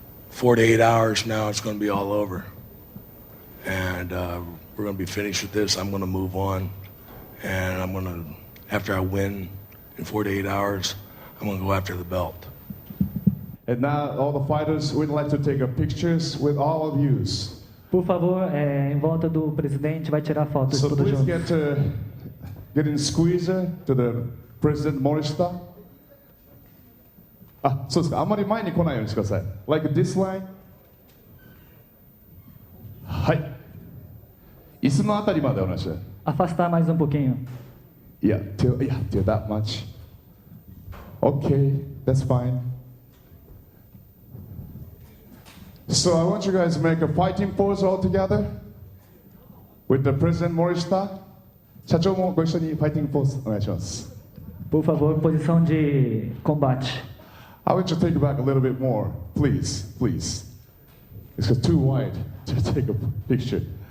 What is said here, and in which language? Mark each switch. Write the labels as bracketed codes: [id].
[en] 4 to 8 hours now, it's going to be all over. And we're going to be finished with this. I'm going to move on. And I'm going to, after I win in 4 to 8 hours, I'm going to go after the belt. And now all the fighters would like to take pictures with all of you. [pt] Por favor, em volta do presidente, vai tirar fotos [en] So [pt] todos [en] please [pt] juntos. [en] get in squeezer to the President Morishita. [ja] あ、そうですか。あまり前に来ないようにしてください。 [en] Like this line. [ja] はい。椅子のあたりまでお願いします。 [pt] Afastar mais pouquinho. [en] Yeah, till that much. Okay, that's fine. So I want you guys to make a fighting pose all together with the President Morishita. [ja] 社長もご一緒にファイティングポーズお願いします。 [pt] Por favor, posição de combate. [en] I want you to take it back a little bit more, please, please. It's too wide to take a picture.